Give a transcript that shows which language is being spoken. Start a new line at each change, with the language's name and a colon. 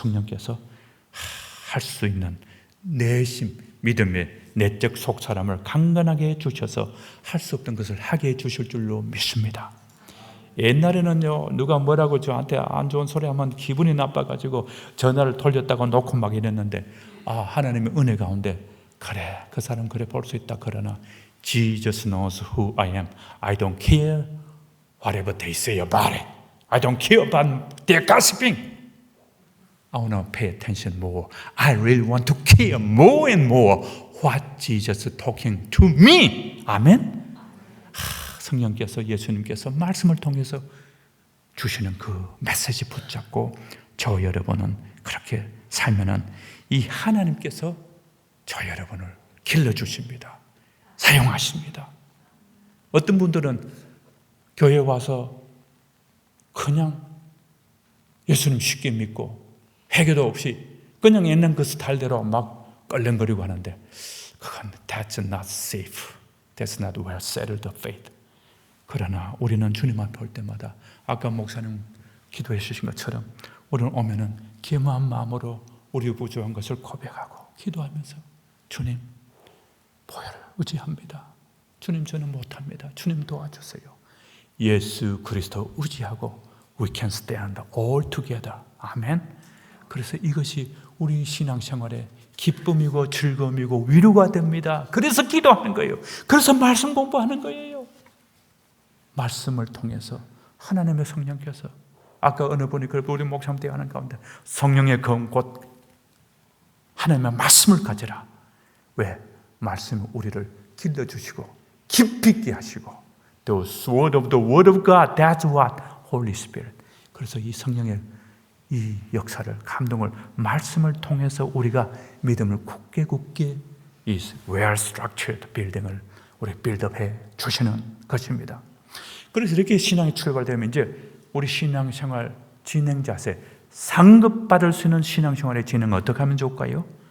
Korean: 성령께서 할 수 있는 내심 믿음의 내적 속사람을 강건하게 해주셔서 할 수 없던 것을 하게 해주실 줄로 믿습니다. 옛날에는요, 누가 뭐라고 저한테 안 좋은 소리 하면 기분이 나빠가지고 전화를 돌렸다고 놓고 막 이랬는데, 하나님의 은혜 가운데 그래, 그 사람 그래 볼 수 있다. 그러나
English: Jesus knows who I am. I don't care whatever they say about it. I don't care about their gossiping. I want to pay attention more. I really want to care more and more what Jesus is talking to me.
Korean: 아멘. 성령께서, 예수님께서 말씀을 통해서 주시는 그 메시지 붙잡고 저 여러분은 그렇게 살면은 이 하나님께서 저 여러분을 길러주십니다. 사용하십니다. 어떤 분들은 교회 와서 그냥 예수님 쉽게 믿고 회개도 없이 그냥 옛날 그 스타일대로 막 끌렁거리고 하는데, 그건
English: that's not safe. That's not well settled faith.
Korean: 그러나 우리는 주님 앞에 올 때마다 아까 목사님 기도해 주신 것처럼 우리는 오면은 겸허한 마음으로 우리 부족한 것을 고백하고 기도하면서 주님 보혈을 의지합니다. 주님 저는 못합니다. 주님 도와주세요. 예수 그리스도 의지하고
English: we can stand all together.
Korean: 아멘. 그래서 이것이 우리 신앙생활의 기쁨이고 즐거움이고 위로가 됩니다. 그래서 기도하는 거예요. 그래서 말씀 공부하는 거예요. 말씀을 통해서 하나님의 성령께서, 아까 어느 분이 우리 목사님 때 하는 가운데 성령의 검 곧 하나님의 말씀을 가지라. 왜? 말씀은 우리를 길러주시고 깊이 있게 하시고
English: The word of God, that's what Holy Spirit.
Korean: 그래서 이 성령의 이 역사를, 감동을 말씀을 통해서 우리가 믿음을 굳게 이
English: well structured building
Korean: 을 우리 빌드업해 주시는 것입니다. 그래서 이렇게 신앙이 출발되면 이제 우리 신앙생활 진행 자세, 상급받을 수 있는 신앙생활의 진행은 어떻게 하면 좋을까요?